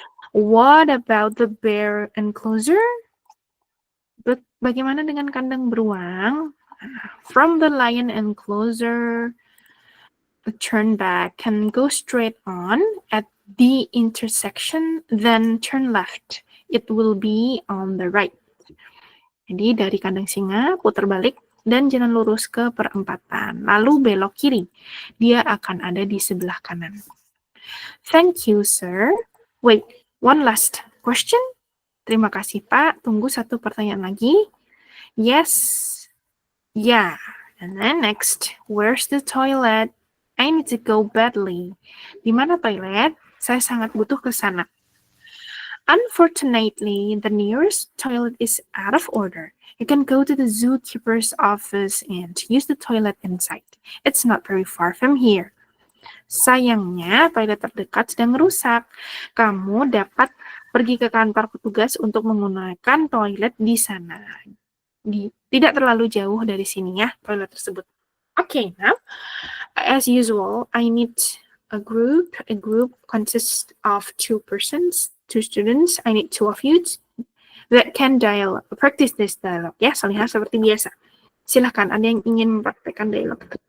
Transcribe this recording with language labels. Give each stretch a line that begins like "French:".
English: What about the bear enclosure?
Indonesian: Bagaimana dengan kandang beruang?
English: From the lion enclosure, turn back and go straight on at the intersection, then turn left. It will be on the right.
Indonesian: Jadi dari kandang singa, putar balik, dan jalan lurus ke perempatan. Lalu belok kiri. Dia akan ada di sebelah kanan.
English: Thank you, sir. Wait, one last question.
Indonesian: Terima kasih, Pak. Tunggu satu pertanyaan lagi.
English: Yes. Yeah. And then next, where's the toilet? I need to go badly.
Indonesian: Di mana toilet? Saya sangat butuh ke sana.
English: Unfortunately, the nearest toilet is out of order. You can go to the zookeeper's office and use the toilet inside. It's not very far from here.
Indonesian: Sayangnya, toilet terdekat sedang rusak. Kamu dapat pergi ke kantor petugas untuk menggunakan toilet di sana. Tidak terlalu jauh dari sini ya, toilet tersebut.
English: Okay, now, as usual, I need a group. A group consists of 2 persons, 2 students. I need 2 of you that can practice this dialogue.
Indonesian: Ya, Solihah seperti biasa. Silahkan, ada yang ingin mempraktekkan dialog.